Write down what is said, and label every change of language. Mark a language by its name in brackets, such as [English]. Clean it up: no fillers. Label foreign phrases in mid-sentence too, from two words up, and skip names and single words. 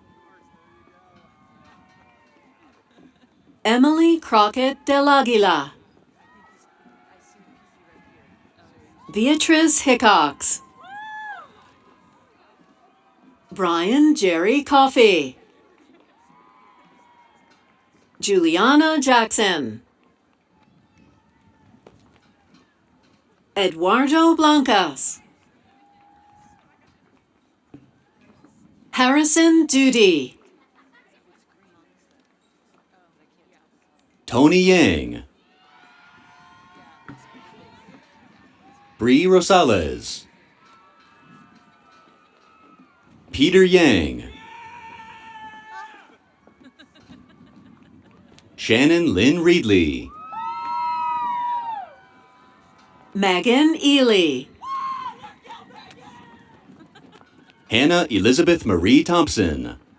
[English] Emily Crockett del Aguila. Beatrice Hickox. Brian Jerry Coffey. Juliana Jackson. Eduardo Blancas. Harrison Duty. Tony Yang. Bree Rosales. Peter Yang. Shannon Lynn Reedley. Megan Ely. Hannah Elizabeth Marie Thompson.